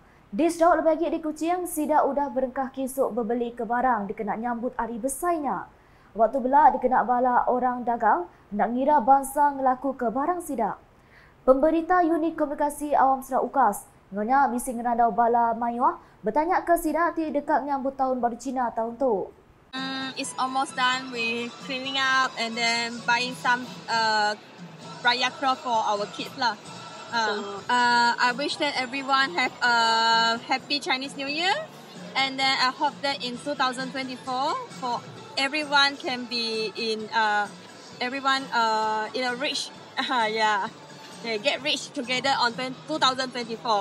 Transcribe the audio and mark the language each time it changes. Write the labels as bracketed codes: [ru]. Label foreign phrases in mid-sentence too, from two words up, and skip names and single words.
[iba] Di Sarawak lebih lagi di Kuching, sida udah berengkah kisuk berbeli ke barang dikena nyambut hari besarnya. Waktu belak dikena bala orang dagang nak ngira bangsa ngelaku ke barang sida. Pemberita Unit Komunikasi Awam Sarawak UKAS ngonya bisi ngerandau bala mayuah bertanya ke sida ti dekat nyambut Tahun Baru Cina tahun tu. [en] It's almost done with cleaning up and then buying some raya cloth for our kids lah. I wish that everyone have a happy Chinese New Year, and then I hope that in 2024 for everyone can be in a rich get rich together on 2024.